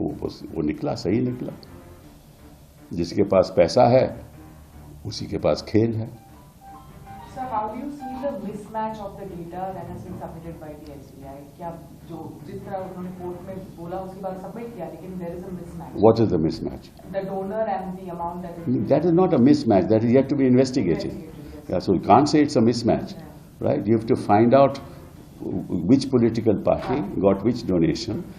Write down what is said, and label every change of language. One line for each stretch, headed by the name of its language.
Hindi: वो निकला, सही निकला। जिसके पास पैसा है उसी के पास खेल है।
English: Sir, how do you see the mismatch of the data that has been submitted by the SBI?
Hindi: क्या जो जिस तरह उन्होंने कोर्ट में बोला उसके बाद सबमिट किया, लेकिन
English: there is a mismatch. What is the mismatch? The donor and the amount that is. That is not a mismatch. That is yet to be investigated. Yeah, so you can't say it's a mismatch, right? You have to find out which political party got which donation.